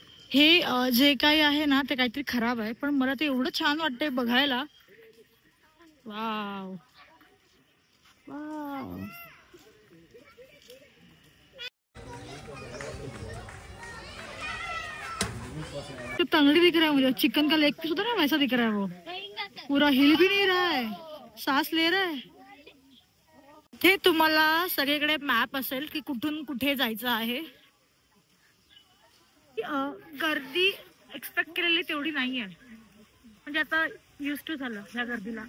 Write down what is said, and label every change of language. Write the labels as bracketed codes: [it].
[mr] हे जे काही आहे ना ते काहीतरी खराब आहे, पण मला ते एवढं छान वाटतंय बघायला। [hi] वाव वाव तो तंगड़ी दिख रहा है मुझे, चिकन का लेग पीस होता है ना वैसा दिख रहा है वो, पूरा हिल भी नहीं रहा है, सांस ले रहा है। [mr] ते तुम्हाला सगळीकडे मॅप असेल की कुठून कुठे जायचं आहे। गर्दी एक्सपेक्ट केलेली तेवढी नाहीये, म्हणजे आता युज टू झालं या गर्दीला।